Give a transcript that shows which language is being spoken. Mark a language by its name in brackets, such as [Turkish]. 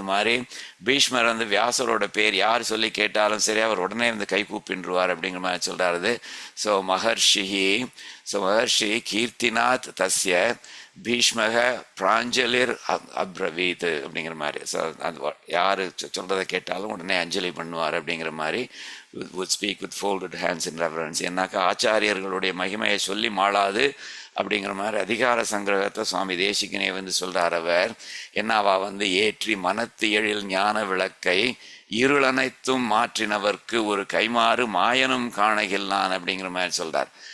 [Tamil] அது மாதிரி பீஷ்மர் வந்து வியாசரோட பேர் யார் சொல்லி கேட்டாலும் சரி அவர் உடனே வந்து கை கூப்பின்றுவார் அப்படிங்கிற மாதிரி சொல்கிறாரு. [Sanskrit] ஸோ மகர்ஷி கீர்த்திநாத் தஸ்ய பீஷ்மக பிராஞ்சலிர் அப்ரவீத் [Tamil] அப்படிங்கிற மாதிரி. ஸோ அது யார் சொல்கிறத கேட்டாலும் உடனே அஞ்சலி பண்ணுவார் அப்படிங்கிற மாதிரி. [English] would speak with folded hands in reverence. [Tamil] ஏன்னாக்கா ஆச்சாரியர்களுடைய மகிமையை சொல்லி மாளாது அப்படிங்கிற மாதிரி அதிகார சங்கிரகத்தை சுவாமி தேசிகனே வந்து சொல்கிறார். அவர் என்னவா வந்து ஏற்றி மனத்து எழில் ஞான விளக்கை இருளனைத்தும் மாற்றினவர்க்கு ஒரு கைமாறு மாயனும் காணகில்லான் அப்படிங்கிற மாதிரி சொல்கிறார்.